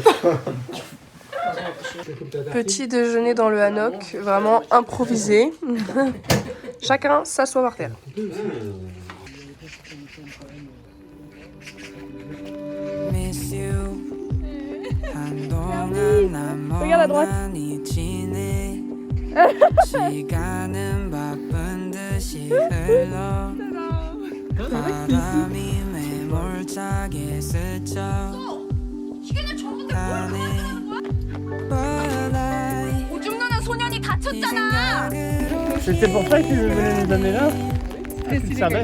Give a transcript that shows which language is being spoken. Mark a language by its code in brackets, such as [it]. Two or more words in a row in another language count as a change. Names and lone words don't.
[fr] Petit déjeuner dans le hanok, vraiment improvisé. Chacun s'assoit par terre. [en] Miss you. [fr] Regarde à droite. [ko] 시간은 바쁜 듯이 흘러 바람이 매몰차게 스쳐 가네 [en] But I [ko] 오줌 누는 소년이 다쳤잖아. [fr] C'était pour ça que tu venais nous amener là? Tu le savais?